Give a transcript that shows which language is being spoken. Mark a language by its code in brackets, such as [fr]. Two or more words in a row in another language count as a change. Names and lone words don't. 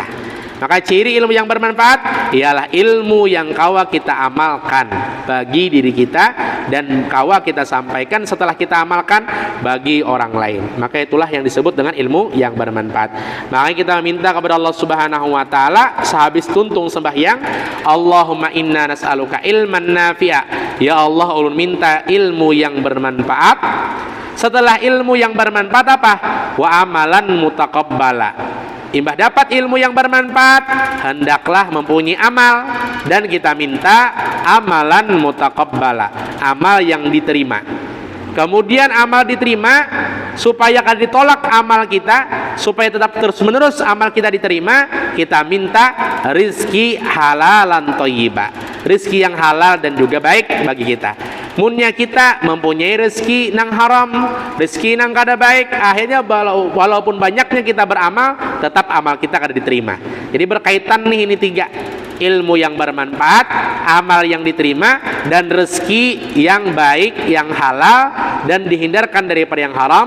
[id] Maka ciri ilmu yang bermanfaat ialah ilmu yang kawa kita amalkan bagi diri kita dan kawa kita sampaikan setelah kita amalkan bagi orang lain. Maka itulah yang disebut dengan ilmu yang bermanfaat. Maka kita minta kepada Allah [ar] Subhanahu wa taala [id] sehabis tuntung sembahyang, [ar] Allahumma inna nas'aluka ilman nafi'a. [id] Ya Allah, ulun minta ilmu yang bermanfaat. Setelah ilmu yang bermanfaat apa? [ar] Wa amalan mutaqabbala. [id] Imbah dapat ilmu yang bermanfaat, hendaklah mempunyai amal, dan kita minta [ar] amalan mutaqabbala, [id] amal yang diterima. Kemudian amal diterima, supaya kada ditolak amal kita, supaya tetap terus menerus amal kita diterima, kita minta rizki [ar] halalan thayyiba, [id] rizki yang halal dan juga baik bagi kita. Munnya kita mempunyai rezeki nang haram, rezeki nang kada baik, akhirnya walaupun banyaknya kita beramal, tetap amal kita kada diterima. Jadi berkaitan nih ini tiga, ilmu yang bermanfaat, amal yang diterima, dan rezeki yang baik, yang halal dan dihindarkan daripada yang haram.